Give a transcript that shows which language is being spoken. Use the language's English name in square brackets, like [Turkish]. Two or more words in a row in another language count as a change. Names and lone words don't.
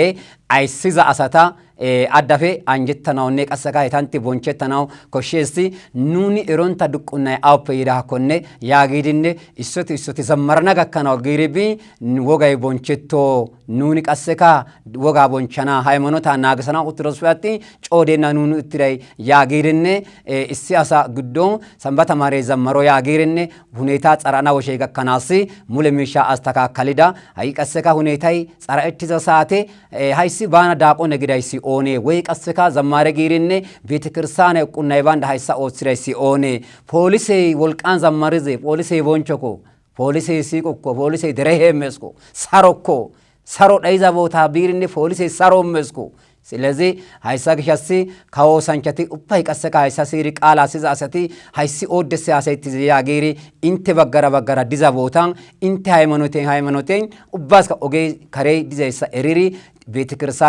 [Wolaytta] አይሲዛ አሳታ አዳፌ አንጀተናውኔ ቀሰካ የታንቲ ቦንቸተናው ኮሼሲ ኑኒ ኤሮንታ ዱቁና አውፕ ይዳኮነ ያጊድነ ኢሶቲ ዘመርና ጋከናው ግሪቢ ወጋይ ቦንቸቶ ኑኒ ቀሰካ ወጋ ቦንቸና ሃይማኖታ ናገሰና ኡትሮስፋቲ ጮዴና ኑኒ እትራይ ያጊድነ ኢሲያሳ ጉዶ ሰንበታ ማሬ ዘመሮ ያጊድነ ሁኔታ ጸራና ወሸ ጋከናሲ ሙለ ሚሻ አስተካከልዳ አይ ቀሰካ ሁኔታይ ጸራእቲዛ ሳቴ ሃይሲ ባና ዳቆ ነግዳይሲ ኦኔ ወይ ቀሰካ ዘማረ ጊሪነ ቤተክርስቲያን ቁናይ ባንድ ሃይሳ ኦትስራይሲ ኦኔ ፖሊሴ ወልቃን ዘማርዜ ፖሊሴ ቦንቾኮ ፖሊሴ ሲቆኮ ፖሊሴ ደረሄመስኮ ሰሮ ዳይዛ ቦታ ቢሪነ ፖሊሴ ሰሮ መስኮ ስለዚህ ሃይሳ ግሻሲ ካዎ ሳንቻቲ ኡፓይ ቀሰካ ሃይሳ ሲሪ ቃላ ሲዛ አሰቲ ሃይሲ ኦደስ ያሰይቲ ያጌሪ ኢንተ በገራ ዲዛ ቦታን ኢንተ ሃይማኖቴን ኡባስካ ኦጌ ከሬ ዲዛይሳ ኤሪሪ ቤተክርስቲያን